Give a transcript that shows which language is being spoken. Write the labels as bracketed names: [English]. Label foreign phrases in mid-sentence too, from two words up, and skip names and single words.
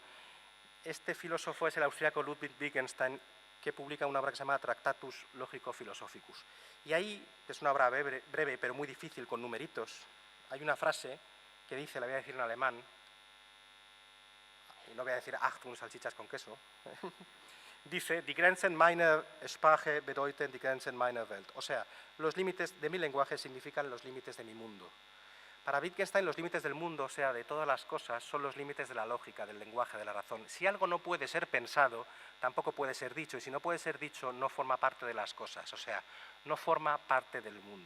[Spanish] Este filósofo es el austríaco Ludwig Wittgenstein, que publica una obra que se llama Tractatus Logico-Philosophicus. Y ahí, es una obra breve, pero muy difícil, con numeritos, hay una frase que dice, la voy a decir en alemán, y no voy a decir Achtung, salchichas con queso, dice, [German] die Grenzen meiner Sprache bedeuten die Grenzen meiner Welt. [Spanish] O sea, los límites de mi lenguaje significan los límites de mi mundo. Para Wittgenstein, los límites del mundo, o sea, de todas las cosas, son los límites de la lógica, del lenguaje, de la razón. Si algo no puede ser pensado, tampoco puede ser dicho, y si no puede ser dicho, no forma parte de las cosas, o sea, no forma parte del mundo.